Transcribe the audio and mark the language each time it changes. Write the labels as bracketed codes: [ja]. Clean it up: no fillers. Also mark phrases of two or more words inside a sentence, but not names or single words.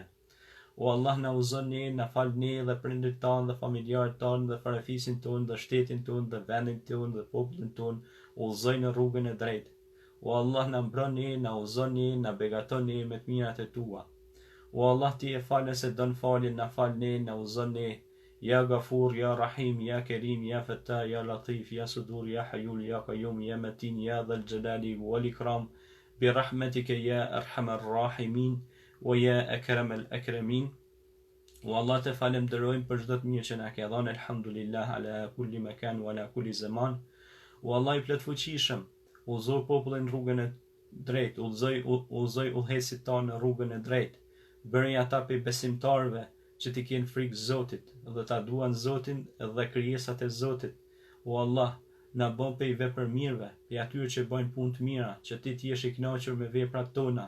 [sq] O Allah, na uzon ne, na fal ne dhe prindërit tanë dhe familjarët tanë dhe farafisin tonë dhe shtetin tonë dhe vendin tonë dhe popullin tonë, udhëzoj në rrugën e drejtë. O Allah, na mbron ne, na uzon ne, na begaton ne me të mirat e tua. O Allah, ti e fal nëse don faljen, na fal ne, na uzon ne. [ar] يَا غَفُورُ يَا رَحِيمُ يَا كَرِيمُ يَا فَتَّاحُ يَا لَطِيفُ يَا سُدُور يَا حَيُّ يَا قَيُّومُ يَا مَتِينُ يَا ذَا الْجَلَالِ وَالْإِكْرَامِ بِرَحْمَتِكَ يَا أَرْحَمَ الرَّاحِمِينَ. O يَا أَكْرَمَ الْأَكْرَمِينَ. O Allah, [sq] të falenderojmë për çdo të mirë që na ke dhënë, [ar] الْحَمْدُ لِلَّهِ عَلَى كُلِّ مَكَانٍ وَعَلَى كُلِّ زَمَانٍ. [sq] O Allah i plotfuqishëm, udhëzoj popullin rrugën e drejtë, udhëzoj udhëheqësit tanë në rrugën e drejtë. Bëri ata pe besimtarëve që ti kenë frikë Zotit dhe ta duan Zotin dhe krijesat e Zotit. O Allah, na bën pe vepërmirëve, pe atyre që bëjnë punë të mira, që ti jesh i kënaqur me veprat tona.